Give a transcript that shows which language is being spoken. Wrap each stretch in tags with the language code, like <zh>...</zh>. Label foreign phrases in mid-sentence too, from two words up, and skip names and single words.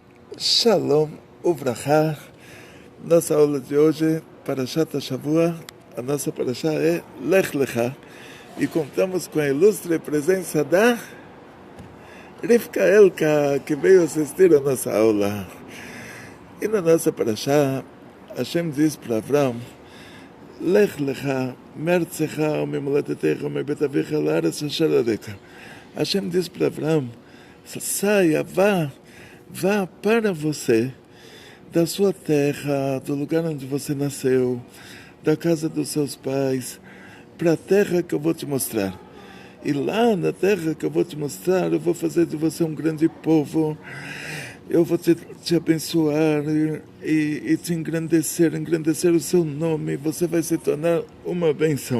<he>שלום וברכה.</he> <pt>Nossa aula de hoje,</pt> <he>פרשת שבוע,</he> <pt>a nossa Parashá é Lech Lecha. E contamos com a ilustre presença da Rivka Elka, que veio assistir a nossa aula. E na nossa Parashá, Hashem diz para Avram:</pt> <he>לך לך, מארצך, וממולדתך, ומבית אביך, לארץ אשר אראך.</he> <pt>Hashem diz para Avram: saia, vá para você, da sua terra, do lugar onde você nasceu, da casa dos seus pais, para a terra que eu vou te mostrar. E lá na terra que eu vou te mostrar, eu vou fazer de você um grande povo, eu vou te abençoar e te engrandecer o seu nome, você vai se tornar uma bênção.</pt>